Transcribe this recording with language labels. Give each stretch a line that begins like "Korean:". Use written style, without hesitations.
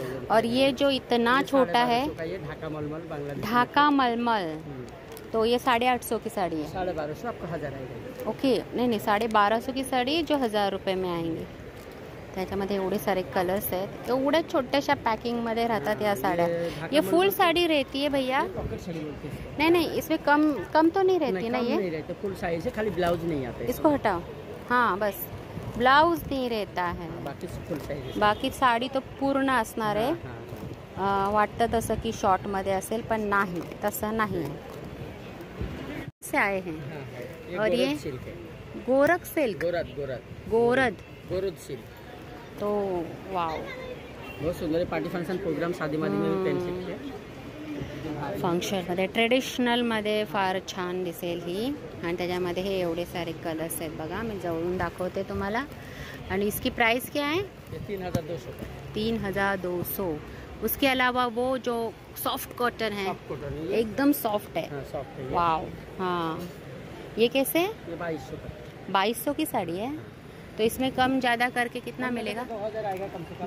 Hindi: और ये जो इतना छोटा है, ढाका मलमल, तो ये 850 की साड़ी है। 1250 आपको 1000 आएगा। ओके, नहीं 1250 की साडी जो 1000 रुपये में आएंगी।
Marathi: त्याच्यामध्ये एवढे सारे कलर्स आहेत, एवढ्या छोट्याशा पॅकिंगमध्ये राहतात या साड्या।
Hindi: ये फुल साड़ी रहती है भैया? नहीं, इसमें कम तो नहीं रहती ना ये? नहीं रहते, फुल साइज है, खाली ब्लाउज नहीं आता। इसको हटाओ, हाँ बस ब्लाउज नहीं रहता है, बाकी फुल साइज।
Marathi: बाकी साडी तो पूर्ण असणार आहे। वाटतं तसं की शॉर्टमध्ये असेल, पण नाही, तसं नाही आहे।
Hindi: से आए हैं और ये गोरख सिल्क, गोरद सिल्क, तो वाव, बहुत सुंदर है। पार्टी फंक्शन प्रोग्राम शादी मध्ये भी पहन सकते हैं।
Marathi: फंक्शनमध्ये ट्रेडिशनलमध्ये फार छान दिसेल ही। आणि त्याच्यामध्ये हे एवढे सारे कलर्स आहेत बघा, मी जवळून दाखवते तुम्हाला।
Hindi: आणि इसकी प्राइस क्या है? 3200। 3200। उसके अलावा वो जो सॉफ्ट कॉटन है, एकदम सॉफ्ट है, वाव। हाँ, ये कैसे? ये 2200 का। 2200 की साड़ी है, तो इसमें कम ज़्यादा करके कितना मिलेगा? 2000 आएगा कम से कम।